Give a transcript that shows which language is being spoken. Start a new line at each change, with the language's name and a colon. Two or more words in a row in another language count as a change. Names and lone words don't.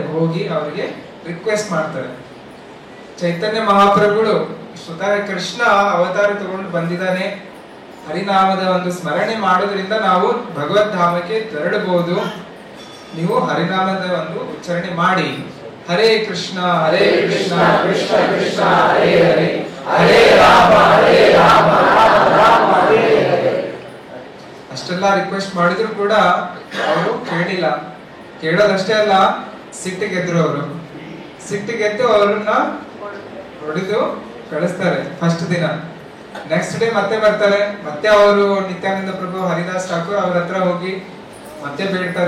Kannada: ಹೋಗಿ ಅವರಿಗೆ ರಿಕ್ವೆಸ್ಟ್ ಮಾಡ್ತಾರೆ. ಚೈತನ್ಯ ಮಹಾಪ್ರಭುಗಳು ಸ್ವತಃ ಕೃಷ್ಣ ಅವತಾರ ತಗೊಂಡು ಬಂದಿದ್ದಾನೆ, ಹರಿನಾಮದ ಒಂದು ಸ್ಮರಣೆ ಮಾಡೋದ್ರಿಂದ ನಾವು ಭಗವದ್ಧಾಮಕ್ಕೆ ತೆರಳಬಹುದು, ನೀವು ಹರಿನಾಮದ ಒಂದು ಉಚ್ಚಾರಣೆ ಮಾಡಿ.
Sanskrit: ಹರೇ ಕೃಷ್ಣ ಹರೇ ಕೃಷ್ಣ ಕೃಷ್ಣ ಕೃಷ್ಣ ಹರೇ ಹರೇ ಹರೇ ರಾಮ ರಾಮ ಹರೇ ಹರೇ.
Kannada: ಅಷ್ಟೆಲ್ಲ ರಿಕ್ವೆಸ್ಟ್ ಮಾಡಿದ್ರು ಕೂಡ ಅವರು ಕೇಳಿಲ್ಲ. ಕೇಳೋದಷ್ಟೇ ಅಲ್ಲ, ಸಿಟ್ಟಿಗೆದ್ರು. ಅವರು ಸಿಟ್ಟಿಗೆದ್ದು ಅವ್ರನ್ನ ಹೊಡೆದು ಕಳಿಸ್ತಾರೆ ಫಸ್ಟ್ ದಿನ.
English: next day
Kannada: ಮತ್ತೆ ಬರ್ತಾರೆ, ಮತ್ತೆ ಅವರು ನಿತ್ಯಾನಂದ ಪ್ರಭು ಹರಿದಾಸ್ ಠಾಕೂರ್ ಅವ್ರ ಹತ್ರ ಹೋಗಿ ಮತ್ತೆ ಬೇಡ್ತಾರೆ.